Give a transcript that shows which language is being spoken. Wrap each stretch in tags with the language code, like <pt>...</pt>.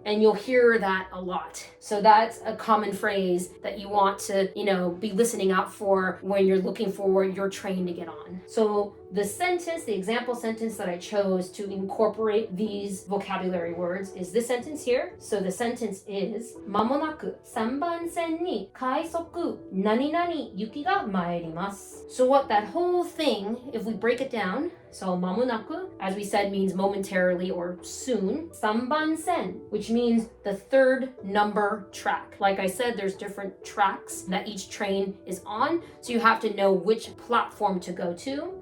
<en>And you'll hear that a lot. So that's a common phrase that you want to, be listening out for when you're looking for your train to get on. So the sentence, the example sentence that I chose to incorporate these vocabulary words is this sentence here. So the sentence is</en> <ja>mamonaku 3番線に快速何々雪が参ります.</ja> <en>So what that whole thing, if we break it down, so mamonaku, as we said, means momentarily or soon. 3番線, which means the 3rd number track. Like I said, there's different tracks that each train is on, so you have to know which platform to go to.</en>